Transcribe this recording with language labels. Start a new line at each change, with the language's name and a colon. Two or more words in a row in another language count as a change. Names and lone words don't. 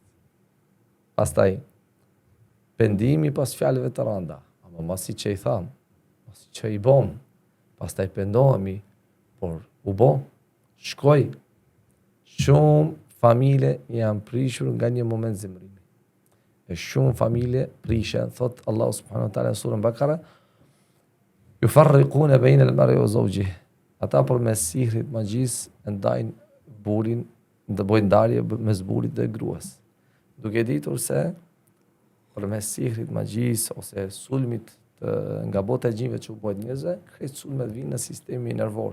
Albanian: Pastaj pendimi pas fjalëve të rënda, ama mos i që i tham, mos i që i bom, pastaj pendohemi, por u bo, shkoj. Shumë familje janë prishur nga një moment zemrimi. E shumë familje prishen, thot Allahu
Arabic: سبحانه وتعالى
Albanian: në surën Bakara,
Arabic: يفرقون بين المرء وزوجه.
Albanian: Ata përmes sihrit, magjisë ndajnë burin, bëjnë ndarje mes burrit dhe gruas. Duke ditur se përmes sihrit, magjisë ose sulmit nga bota e gjinjve që u bëjnë njerëzve, krejt sulmet vinë në sistemi nervor.